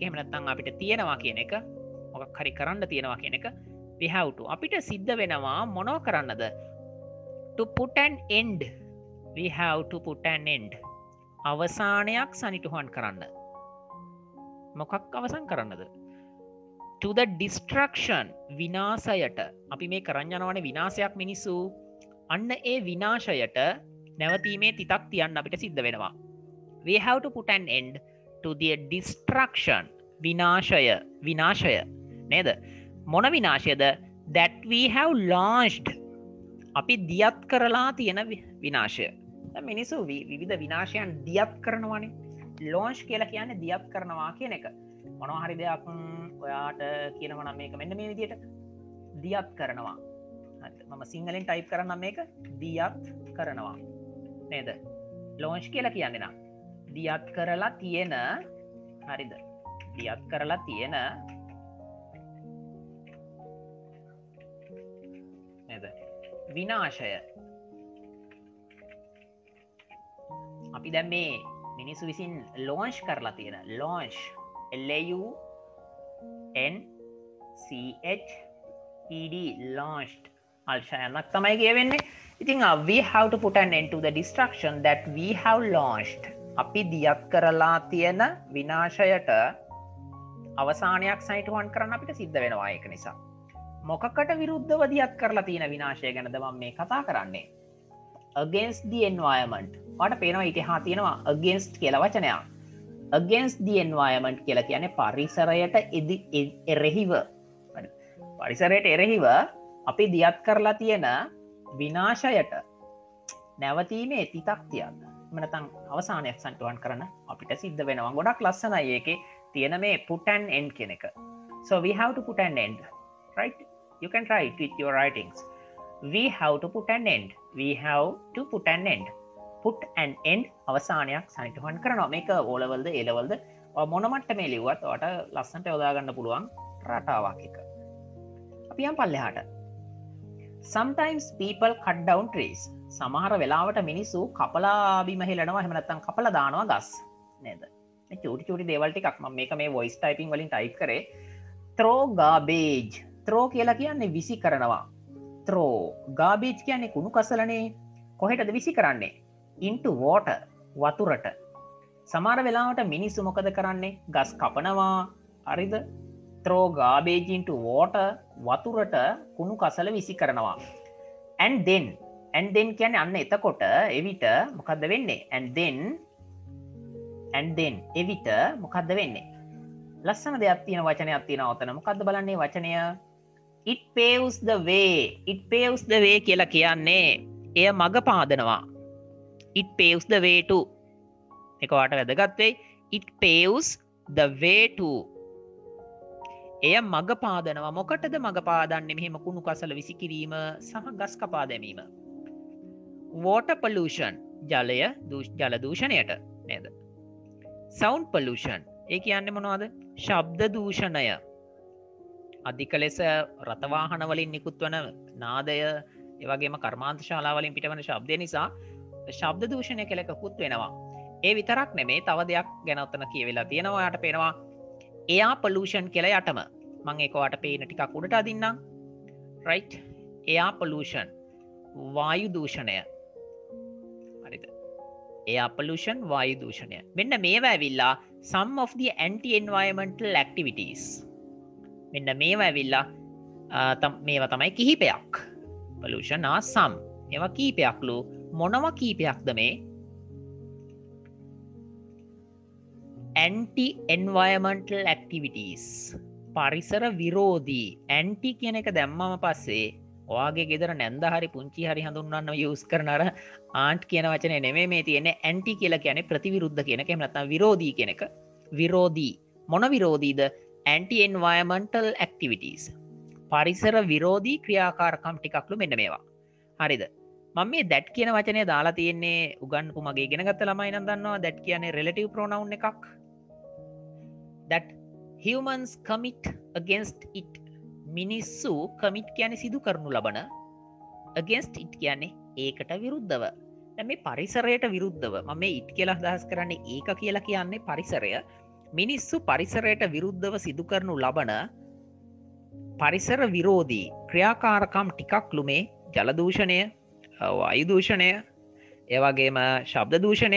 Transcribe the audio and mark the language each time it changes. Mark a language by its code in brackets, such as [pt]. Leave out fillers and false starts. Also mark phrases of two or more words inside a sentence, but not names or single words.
[si] එහෙම නැත්නම් අපිට තියෙනවා කියන එක. මොකක් හරි කරන්න තියෙනවා කියන එක. [en] We have to. [si] අපිට සිද්ධ වෙනවා මොනව කරන්නද? [en] To put an end. We have to put an end. [si] අවසානයක් සනිටුහන් කරන්න. මොකක් අවසන් කරන්නද? [en] To the destruction. [si] විනාශයට. අපි මේ කරන්න යනවනේ විනාශයක් මිනිස්සු. අන්න ඒ විනාශයට නැවතීමේ තිතක් තියන්න අපිට සිද්ධ වෙනවා. [en] We have to put an end to the destruction. [si] විනාශය නේද? මොන විනාශයද? [en] That we have launched. [si] අපි දියත් කරලා තියෙන විනාශය. දැන් මිනිස්සු විවිධ විනාශයන් දියත් කරනවානේ. launch කියලා කියන්නේ දියත් කරනවා කියන එක. මොනවා හරි දෙයක් ඔයාට කියනවා නම් මේක මෙන්න මේ විදිහට දියත් කරනවා. හරිද? මම සිංහලෙන් ටයිප් කරන්නම් මේක දියත් කරනවා. නේද? launch කියලා කියන්නේ නම් දියත් කරලා තියෙන හරිද? දියත් කරලා තියෙන නේද? විනාශය. අපි දැන් මේ මිනිස්සු විසින් launch කරලා තියෙන [en] launch LAUNCHED launched [si] අල්ෂයනක් තමයි කියවෙන්නේ. ඉතින් [en] we have to put an end to the destruction that we have launched. [si] අපි දියත් කරලා තියෙන විනාශයට අවසානයක් සනිටුහන් කරන්න අපිට සිද්ධ වෙනවා. ඒක නිසා මොකකට විරුද්ධව දියත් කරලා තියෙන විනාශය ගැනද මම මේ කතා කරන්නේ. [en] against the environment. [si] ඔයාලට පේනවා ඊට එහා තියෙනවා against කියලා වචනයක්. [en] against the environment [si] කියලා කියන්නේ පරිසරයට එරෙහිව. පරිසරයට එරෙහිව අපි දියත් කරලා තියෙන විනාශයට නැවතීමේ තිතක් තියන්න. එහෙම නැත්නම් අවසානයක් සනිටුහන් කරන්න අපිට සිද්ධ වෙනවා. ගොඩක් ලස්සනයි ඒකේ තියෙන මේ [en] put an end [si] කියන එක. [en] So we have to put an end. Right? You can try it with your writings. We have to put an end. We have to put an end. Put an end [si] අවසානයක් සනිටුහන් කරනවා. මේක O level ද A level ද මොන මට්ටමේ ලිව්වත් ඔයාට ලස්සනට යොදා ගන්න පුළුවන් රටාවක් එක. අපි යම් පල්ලෙහාට. [en] Sometimes people cut down trees. [si] සමහර වෙලාවට මිනිස්සු කපලා බිම හෙලනවා. එහෙම නැත්නම් කපලා දානවා ගස්. නේද? මේ චූටි දේවල් ටිකක් මම මේක මේ [en] voice typing [si] වලින් type කරේ. [en] Throw garbage. [si] Throw කියලා කියන්නේ විසි කරනවා. Throw. Garbage කියන්නේ කුණු කසලනේ. කොහෙටද විසි කරන්නේ? [en] Into water. [si] වතුරට. සමහර වෙලාවට මිනිස්සු මොකද කරන්නේ? ගස් කපනවා. හරිද? [en] Throw garbage into water. [si] වතුරට කුණු කසල විසි කරනවා. [en] And then [si] කියන්නේ අන්න එතකොට එවිට මොකද්ද වෙන්නේ? [en] and then [si] එවිට මොකද්ද වෙන්නේ? ලස්සන දෙයක් තියෙන වචනයක් තියෙනවා ඔතන. මොකද්ද බලන්නේ වචනය? [en] It paves the way. It paves the way [si] කියලා කියන්නේ එය මඟ පාදනවා. [en] It paves the way to. [si] ඒක ඔයාලට වැදගත් වෙයි. [en] It paves the way to. [si] එය මඟ පාදනවා. මොකටද මඟ පාදන්නේ? මෙහෙම කුණු කසල විසිකිරීම සහ ගස් කපා දැමීම. [en] Water pollution. [si] ජල දූෂණයට නේද? [en] Sound pollution. [si] ඒ කියන්නේ මොනවද? ශබ්ද දූෂණය. අධික ලෙස රථවාහන වලින් නිකුත් වන නාදය, ඒ වගේම කර්මාන්ත ශාලා වලින් පිටවන ශබ්දය නිසා ශබ්ද දූෂණය කියලා එකකුත් වෙනවා. ඒ විතරක් නෙමේ තව දෙයක් ගැන ඔතන කියවිලා තියෙනවා. ඔයාට පේනවා [en] air pollution [si] කියලා යටම. මම ඒක ඔයාට පේන ටිකක් උඩට අදින්නම්. [en] right? air pollution. [si] වායු දූෂණය. හරිද? [en] air pollution [si] වායු දූෂණය. මෙන්න මේවා ඇවිල්ලා [en] some of the anti environmental activities. [si] මෙන්න මේවා ඇවිල්ලා මේවා තමයි කිහිපයක්. [en] pollution are some. [si] ඒවා කීපයක්ලු. මොනවා කීපයක්ද මේ? [en] anti environmental activities. [si] පරිසර විරෝධී. anti කියන එක දැම්මම පස්සේ ඔයාගේ ගෙදර නැන්ද හරි පුංචි හරි හඳුන්වන්න යූස් කරන අර ආන්ට් කියන වචනේ නෙමෙයි මේ තියෙන්නේ. ඇන්ටි කියලා කියන්නේ ප්‍රතිවිරුද්ධ කියන එක. එහෙම නැත්නම් විරෝධී කියන එක. විරෝධී. මොන විරෝධීද? [en] anti environmental activities. [si] පරිසර විරෝධී ක්‍රියාකාරකම් ටිකක්ලු මෙන්න මේවා. හරිද? මම මේ that කියන වචනේ දාලා තියෙන්නේ උගන්වපු මගේ ඉගෙන ගත්ත ළමයි නම් දන්නවා that කියන්නේ [en] relative pronoun [si] එකක්. [en] that humans commit against it. [si] මිනිස්සු කමිට් කියන්නේ සිදු කරනු ලබන, [en] against it [si] කියන්නේ ඒකට විරුද්ධව. දැන් මේ පරිසරයට විරුද්ධව මම මේ it කියලා අදහස් කරන්නේ ඒක කියලා කියන්නේ පරිසරය. මිනිස්සු පරිසරයට විරුද්ධව සිදු කරනු ලබන පරිසර විරෝධී ක්‍රියාකාරකම් ටිකක්ලු මේ ජල දූෂණය, වායු දූෂණය, ඒ වගේම ශබ්ද දූෂණය.